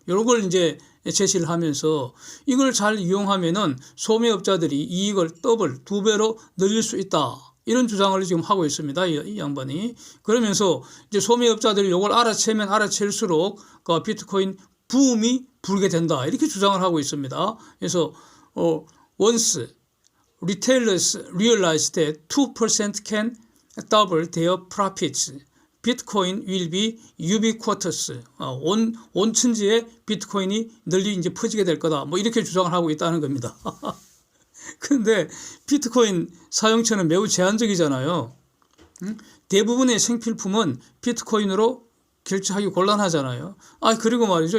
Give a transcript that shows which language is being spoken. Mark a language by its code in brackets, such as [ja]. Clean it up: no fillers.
[ko] 이런 걸 이제 제시를 하면서 이걸 잘 이용하면은 소매업자들이 이익을 더블, 2배로 늘릴 수 있다. 이런 주장을 지금 하고 있습니다. 이 양반이. 그러면서 이제 소매업자들이 이걸 알아채면 알아챌수록 그 비트코인 붐이 불게 된다. 이렇게 주장을 하고 있습니다. 그래서 [en] once retailers realize that 2% can double their profits, Bitcoin will be ubiquitous. [ko] 온 천지에 비트코인이 널리 이제 퍼지게 될 거다. 뭐 이렇게 주장을 하고 있다는 겁니다. 그런데 비트코인 사용처는 매우 제한적이잖아요. 대부분의 생필품은 비트코인으로 결제하기 곤란하잖아요. 그리고 말이죠.